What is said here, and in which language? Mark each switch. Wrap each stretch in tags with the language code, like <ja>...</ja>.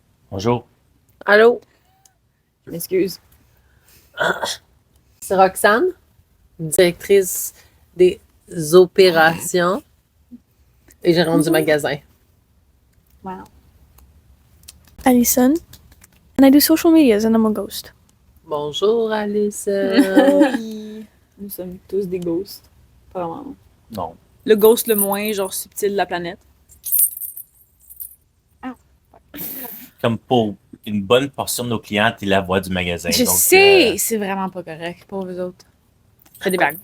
<fr>Bonjour. Allô? Je m'excuse. C'est Roxane, directrice des opérations et gérante du magasin. Wow.</fr> <en>Alison, and I do social medias, and I'm a ghost.</en> <fr>Bonjour, Alice. Oui. Nous sommes tous des ghosts. Pas vraiment. Non. Le ghost le moins genre subtil de la planète. Comme pour une bonne portion de nos clients, t'es la voix du magasin. Je donc, sais, c'est vraiment pas correct pour vous autres. Je fais des blagues.</fr>